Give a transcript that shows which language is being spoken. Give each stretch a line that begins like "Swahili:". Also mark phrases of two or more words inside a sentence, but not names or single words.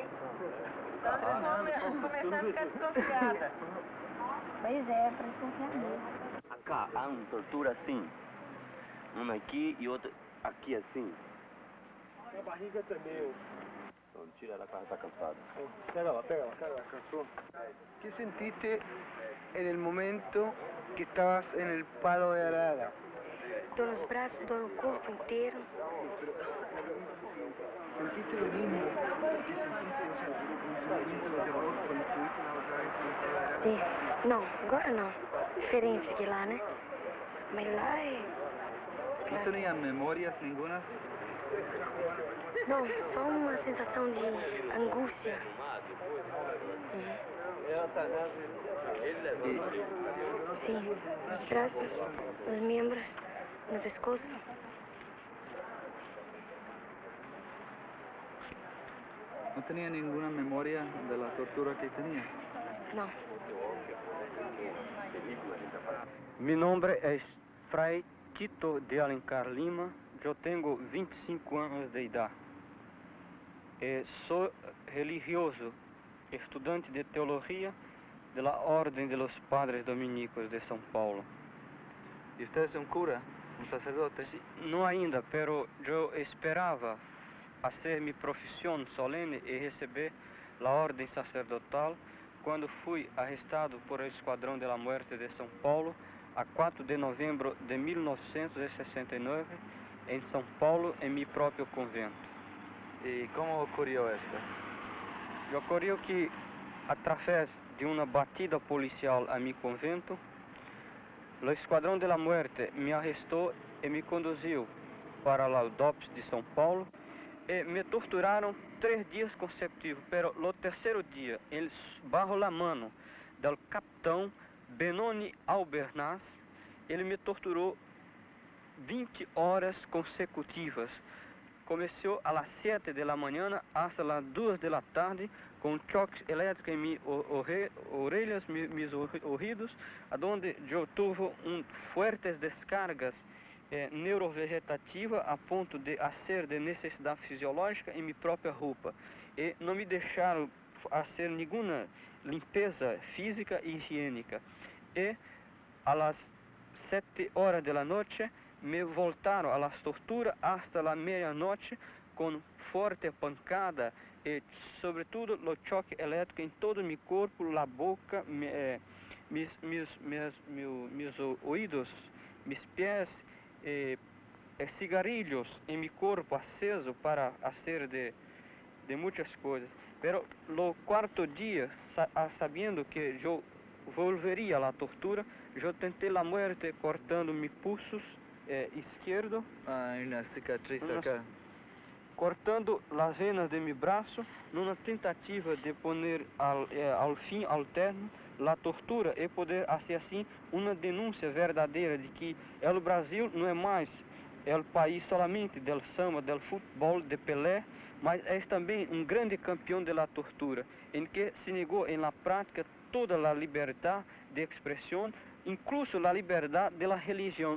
Portuguese: Começando a ficar desconfiada. Pois é, para desconfiar mesmo. Cá, há uma tortura assim. Uma aqui e outra aqui assim. A barriga também. Então, tira ela, ela está cansada. Pega lá, cansou.
Spanish: ¿Qué sentiste en el momento que estabas en el palo de arada?
Portuguese: Dor nos braços, dor no corpo inteiro.
Spanish: ¿Sentiste lo mismo que sentiste un sentimiento de terror cuando estuviste la otra vez en el palo de arada?
Portuguese: Sim. Não, agora não. Diferente de lá, né? Mas lá é...
Spanish: ¿No tenía memorias ningunas?
Portuguese: Não, só uma sensação de angústia. Sim, os braços, os membros, no pescoço.
Spanish: ¿No tenía ninguna memoria de la tortura que tenía?
Portuguese: Não.
Spanish: Mi nombre es Fray Tito de Alencar Lima.
Portuguese: Eu tenho 25 anos de idade. Sou religioso, estudante de teologia da Ordem dos Padres Dominicos de São Paulo.
Spanish: ¿Y usted es un cura, un sacerdote? Sí,
Portuguese: não ainda, pero eu esperava fazer minha profissão solene e receber a ordem sacerdotal quando fui arrestado por el Esquadrão de la Muerte de São Paulo a 4 de novembro de 1969 em São Paulo, em meu próprio convento.
Spanish: ¿Y cómo ocurrió esto?
Portuguese: Ocorreu que, através de uma batida policial a meu convento, o Esquadrão de la Muerte me arrestou e me conduziu para o DOPS de São Paulo e me torturaram 3 dias consecutivos. Pero no terceiro dia, eles,
Spanish: bajo la mano
Portuguese: do capitão Benoni Albernaz, ele me torturou 20 horas consecutivas. Começou às 7 da manhã até as 2 da tarde, com choques elétricos em minhas orelhas, meus ouvidos, onde eu tive fortes descargas neurovegetativas a ponto de fazer de necessidade fisiológica em minha própria roupa. E não me deixaram fazer nenhuma limpeza física e higiênica. E às 7 horas da noite me voltaram a
Spanish: las torturas hasta la
Portuguese: meia-noite com forte pancada e, sobretudo, o choque elétrico em todo o meu corpo, a boca, meus ouvidos, meus pés, cigarrilhos em meu corpo aceso para fazer de muitas coisas. Pero no quarto dia, sabendo que eu volveria à tortura, eu tentei a morte cortando meus pulsos esquerdo,
Spanish: una cicatriz acá.
Portuguese: cortando as venas de meu braço, numa tentativa de poner ao fim alterno a tortura e poder fazer assim uma denúncia verdadeira de que o Brasil não é mais o país solamente do samba, do futebol, de Pelé, mas é também um grande campeão da tortura, em que se negou na prática toda a liberdade de expressão, incluso a liberdade da religião.